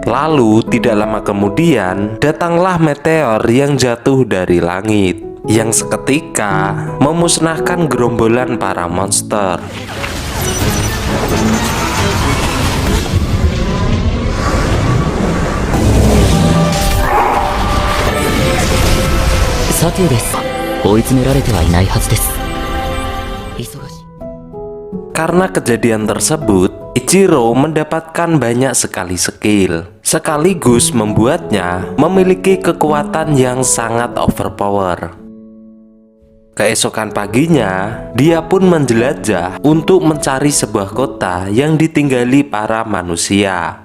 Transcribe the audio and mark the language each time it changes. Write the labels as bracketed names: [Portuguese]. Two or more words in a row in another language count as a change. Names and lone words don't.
[Indonesian] Lalu tidak lama kemudian datanglah meteor yang jatuh dari langit yang seketika memusnahkan gerombolan para monster. [Japanese] Satya desu. 追い詰められてはいないはずです. [Indonesian] Karena kejadian tersebut, Ichiro mendapatkan banyak sekali skill, sekaligus membuatnya memiliki kekuatan yang sangat overpower. Keesokan paginya, dia pun menjelajah untuk mencari sebuah kota yang ditinggali para manusia.